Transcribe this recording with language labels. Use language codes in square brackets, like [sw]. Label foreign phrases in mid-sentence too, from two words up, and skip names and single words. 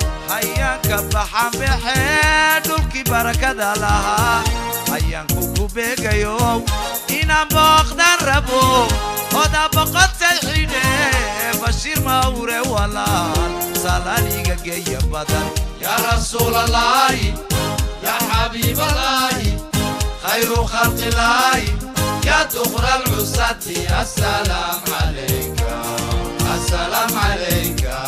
[so] Hayaanka baxaan baxee, dhulkii barakada lahaa. Hayaanku ku beegayo, inaan booqdaan rabo. Oda boqotay xidhe, Bashiir Mawre walaal, salaaliga geeya badan. [ar] يا رسول الله، يا حبيب الله، خير خلق الله، يا دخل العزة، السلام عليك، السلام عليك.